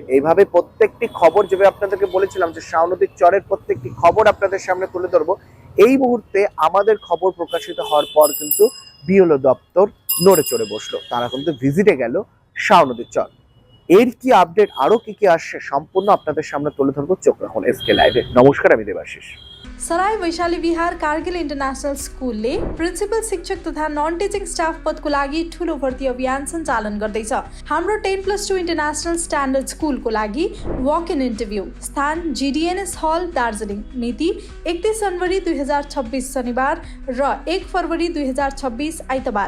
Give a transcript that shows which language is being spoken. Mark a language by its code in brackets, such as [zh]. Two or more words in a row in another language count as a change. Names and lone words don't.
[bn] এইভাবে প্রত্যেকটি খবর, যেভাবে আপনাদেরকে বলেছিলাম যে শাও নদীর চরের প্রত্যেকটি খবর আপনাদের সামনে তুলে ধরবো, এই মুহূর্তে আমাদের খবর প্রকাশিত হওয়ার পর কিন্তু বিএলও দপ্তর নড়ে চড়ে বসলো। তারা কিন্তু ভিজিটে গেল শাও নদীর চর। এর কি আপডেট, আরো কি আসছে, সম্পূর্ণ আপনাদের সামনে তুলে ধরবো। চোখ রাখুন এসকে লাইভে। नमस्कार, আমি देवाशीष। [ne] सराय वैशाली विहार कारगिल इन्टरनेशनल स्कुलले प्रिन्सिपल शिक्षक तथा [en] non teaching staff [ne] पदको लागि ठुलो भर्ती अभियान सञ्चालन गर्दैछ। हाम्रो 10+2 [en] international standard [ne] स्कुलको लागि [en] walk in interview, [ne] स्थान GDNS हल दार्जिलिङ, मिति 31 जनवरी 2026 शनिबार र 1 फरवरी 2026 आइतबार।